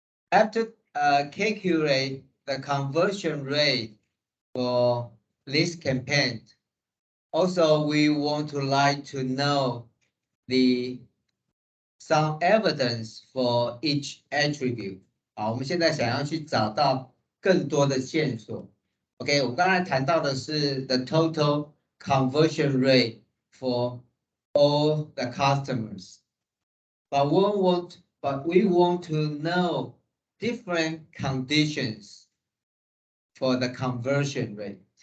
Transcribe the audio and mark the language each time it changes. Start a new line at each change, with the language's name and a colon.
English: After calculate the conversion rate for this campaign, also we want to like to know some evidence for each attribute.
Chinese: 好，我们现在想要去找到更多的线索。
English: OK，
Chinese: 我们刚才谈到的是
English: the total conversion rate for all the customers. But we want to know different conditions for the conversion rate.